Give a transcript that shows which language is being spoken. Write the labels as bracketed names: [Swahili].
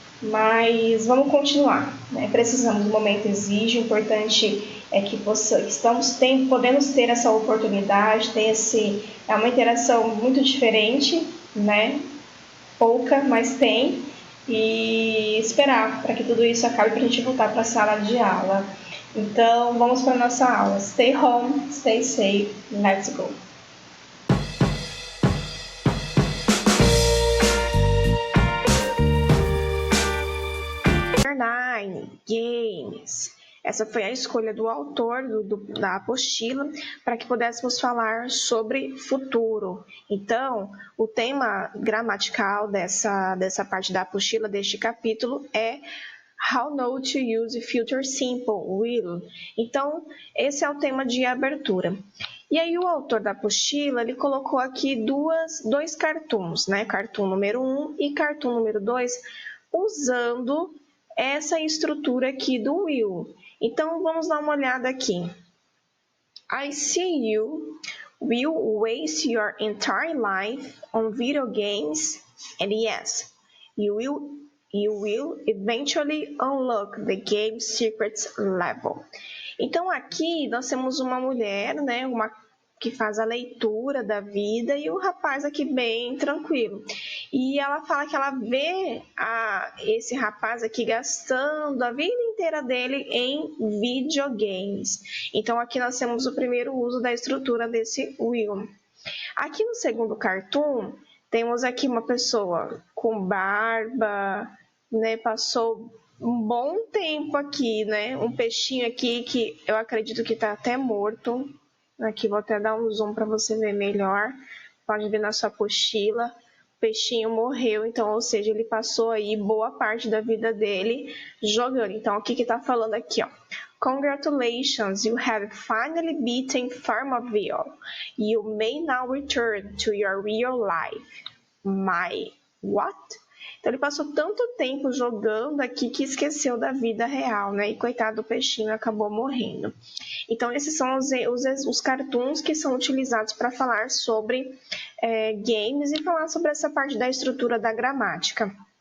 [Portuguese] Mas vamos continuar, né? Precisamos, o momento exige, o importante é que podemos ter essa oportunidade, é uma interação muito diferente, né? Pouca, mas tem, e esperar para que tudo isso acabe para a gente voltar para a sala de aula. Então, vamos para a nossa aula. [English] Stay home, stay safe, let's go! Nine Games. [Portuguese] Essa foi a escolha do autor da apostila para que pudéssemos falar sobre futuro. Então, o tema gramatical dessa parte da apostila, deste capítulo, é [English] How not to use future simple will. [Portuguese] Então, esse é o tema de abertura. E aí o autor da apostila, ele colocou aqui dois cartoons, né? Cartoon número 1 e cartoon número 2, usando essa estrutura aqui do will. Então, vamos dar uma olhada aqui. [English] I see you will waste your entire life on video games, and yes, you will eventually unlock the game's secrets level. [Portuguese] Então, aqui nós temos uma mulher, né, que faz a leitura da vida, e o rapaz aqui bem tranquilo. E ela fala que ela vê esse rapaz aqui gastando a vida inteira dele em videogames. Então, aqui nós temos o primeiro uso da estrutura desse will. Aqui no segundo cartoon, temos aqui uma pessoa com barba, né, passou um bom tempo aqui, né, um peixinho aqui que eu acredito que está até morto. Aqui vou até dar um zoom para você ver melhor. Pode ver na sua apostila. O peixinho morreu, então, ou seja, ele passou aí boa parte da vida dele jogando. Então, o que está falando aqui, ó? [English] Congratulations, you have finally beaten Farmville. You may now return to your real life. My what? [Portuguese] Então ele passou tanto tempo jogando aqui que esqueceu da vida real, né? E coitado do peixinho, acabou morrendo. Então esses são os cartoons que são utilizados para falar sobre games e falar sobre essa parte da estrutura da gramática.